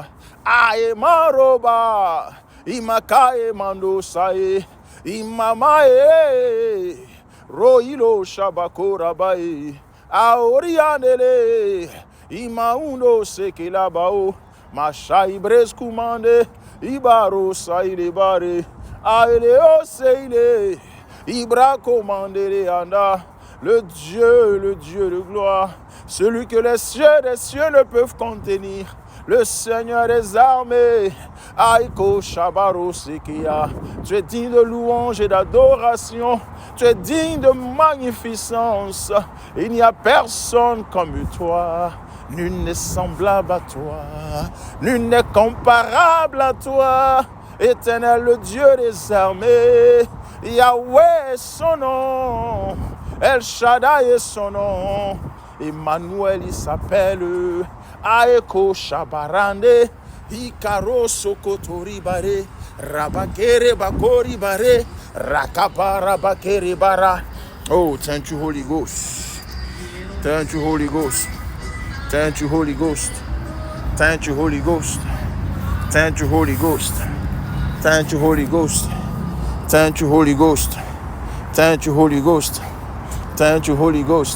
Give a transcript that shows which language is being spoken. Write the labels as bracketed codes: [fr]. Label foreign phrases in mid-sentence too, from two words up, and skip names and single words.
[fr] Ae maroba. Imakae mando saye. Imamae. Roilo shabakora bae. Aorianele. Imaundo seke labao. Mashai bresku mande. Ibaro saile bare. Aeleo seile. Ibra commandere anda. Le Dieu de gloire. Celui que les cieux des cieux ne peuvent contenir. Le Seigneur des armées. Aiko Shabaro Sekia. Tu es digne de louange et d'adoration. Tu es digne de magnificence. Il n'y a personne comme toi. Nul n'est semblable à toi. Nul n'est comparable à toi. Éternel, le Dieu des armées. Yahweh est son nom. El Shaddai est son nom. Emmanuel, il s'appelle. Aeko Shabarande. Ikaro Sokotori Bare. Rabakere Bakori Bare. Rakapara Bakere Bara. [en] Oh, thank you, Holy Ghost. Thank you, Holy Ghost. Thank you, Holy Ghost. Thank you, Holy Ghost. Thank you, Holy Ghost. Thank you, Holy Ghost. Thank you, Holy Ghost. Thank you, Holy Ghost. Thank you, Holy Ghost.